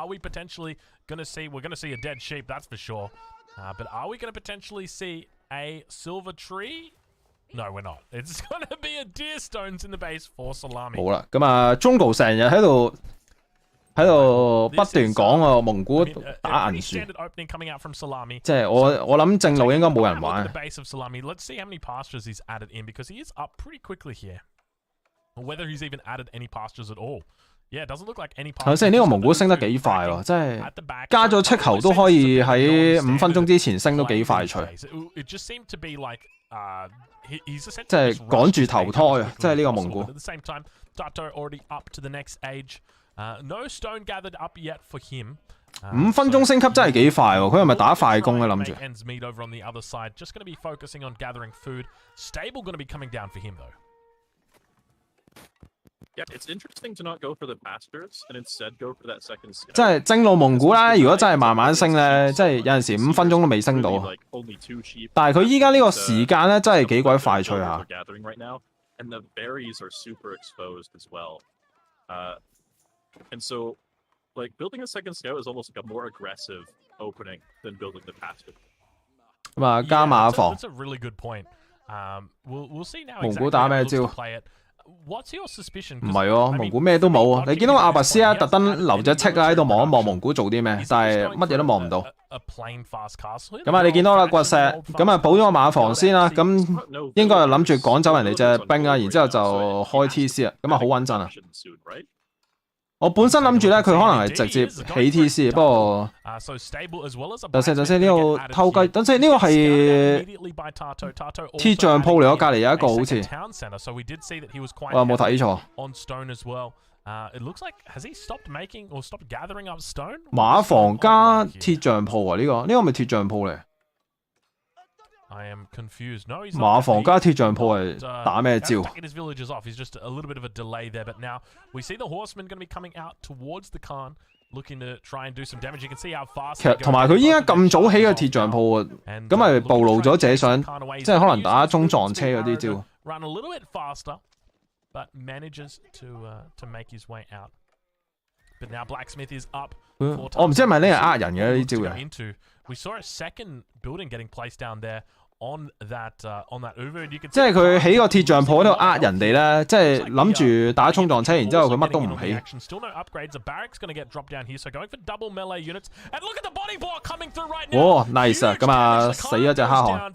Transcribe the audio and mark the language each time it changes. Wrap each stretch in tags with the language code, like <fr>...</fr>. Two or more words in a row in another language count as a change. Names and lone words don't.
<yue>好啦，咁啊，中國成日喺度不斷講個蒙古打銀樹，即係我諗正路應該冇人玩。</yue> <en>Whether he's even added any pastures at all. Yeah, it doesn't look like any pastures.</en> <yue>頭先呢個蒙古升得幾快喎，即係加咗斥球都可以喺5分鐘之前升都幾快脆。</yue> <en>It just seemed to be like he's</en> <yue>即係趕住投胎啊！即係呢個蒙古。</yue> <en>At the same time, Tarteau already up to the next age. No stone gathered up yet for him.</en> <yue>5 分鐘升級真係幾快喎！佢係咪打快攻咧諗住</yue> <en>？Over on the other side, just going to be focusing on gathering food. Stable going to be coming down for him though. Yeah, it's interesting to not go for the pastures and instead go for that second scout.</en> <yue>即係正路蒙古啦，如果真係慢慢升咧，即係有陣時5分鐘都未升到。但係佢依家呢個時間咧，真係幾鬼快脆下。</yue> <en>And the berries are super exposed as well. And so, like building a second scout is almost like a more aggressive opening than building the pasture.</en> <yue>咁啊，加馬房。</yue> <en>That's a really good point. We'll see now.</en> <yue>蒙古打咩招？</yue> <en>What's your suspicion?</en> <yue>唔係喎，蒙古咩都冇啊！你見到阿拔斯啊，特登留隻戚啊喺度望一望蒙古做啲咩，但係乜嘢都望唔到。咁啊，你見到啦，掘石，咁啊補咗個馬房先啦，咁應該係諗住趕走人哋隻兵啊，然之後就開 TC 啊，咁啊好穩陣啊！我本身諗住咧，佢可能係直接起 TC， 不過等先呢個偷雞，等先呢個係鐵匠鋪嚟，我隔離有一個好似，我有冇睇錯？馬房加鐵匠鋪啊，呢個咪鐵匠鋪嚟？</yue> <en>I am confused. No, he's</en> <yue>馬房加鐵匠鋪係打咩招</yue> <en>his villagers off. He's just a little bit of a delay there, but now we see the horsemen going to be coming out towards the Khan, looking to try and do some damage. You can see how fast.</en> <yue>其實同埋佢依家咁早起嘅鐵匠鋪啊，咁咪暴露咗自己想，即係可能打衝撞車嗰啲招。</yue> <en>Run a little bit faster, but manages to make his way out. But now Blacksmith is up.</en> <yue>我唔知係咪呢係呃人嘅呢招嘅。</yue> <en>We saw a second building getting placed down there. On that Uber, you can</en> <yue>即係佢起個鐵匠鋪喺度呃人哋咧，即係諗住打衝撞車，然之後佢乜都唔起。哇 ，nice 啊！咁啊，死咗隻黑漢。</yue>